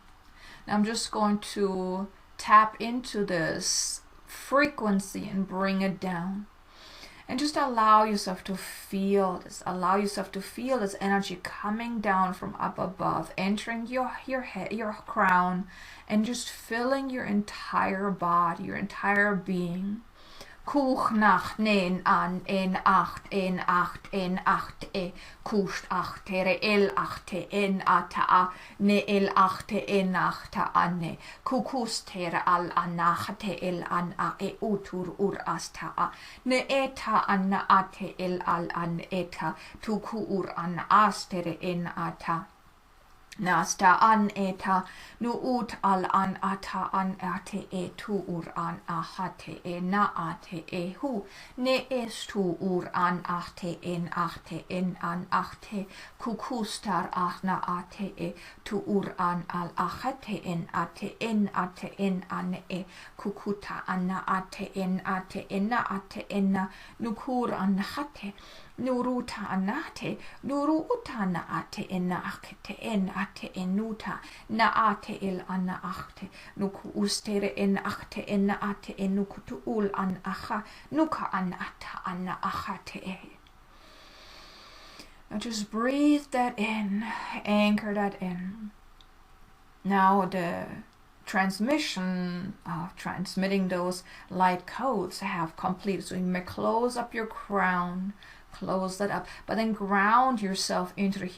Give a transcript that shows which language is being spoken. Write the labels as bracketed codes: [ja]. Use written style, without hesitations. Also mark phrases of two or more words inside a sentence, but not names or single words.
[en] Now I'm just going to tap into this frequency and bring it down. And just allow yourself to feel this. Allow yourself to feel this energy coming down from up above, entering your head, your crown, and just filling your entire body, your entire being. Kuch nacht nen an en acht e kusht achtere el achte en ata a ne el achte en achta ane kukustere al anachate el an a e utur ur asta a ne eta anna ate el al an eta tuku ur an astere en ata Nasta an eta nu ut al an ata an ate e tu ur an ahate e na ate e hu ne es tu ur an ate en an ate kukustar ahna ate e tu ur an al ahate en ate en an e kukuta anna ate en na ate enna nukur an hate Nuruta anate, nuru utana ate ena akete en ate enuta, na ate il ana achte, nuku ustere en achte ena ate enukutu ul an acha, nuka an ata ana achate e. Now just breathe that in, anchor that in. Now the transmission of transmitting those light codes have completed. So you may close up your crown, close that up, but then ground yourself into the here.